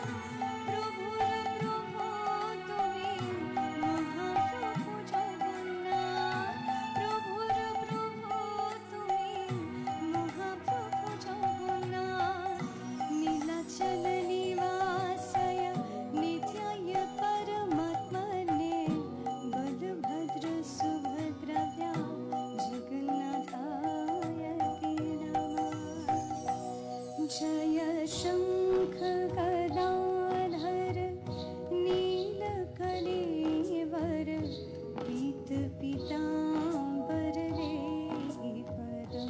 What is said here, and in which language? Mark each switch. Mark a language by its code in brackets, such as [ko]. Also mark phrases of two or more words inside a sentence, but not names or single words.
[bn] প্রভুর প্রভু তুমি মহাপ্রভু জগন্নাথ, প্রভুর প্রভু তুমি মহাপ্রভু জগন্নাথ। [sa] নীলাচল নিবাসায় नित्याय परमात्मने बलभद्र सुभद्राभ्यां जगन्नाथाय ते नमः। जय शंख गदाधर नीलकलेवर पीत पीतांबर पदम।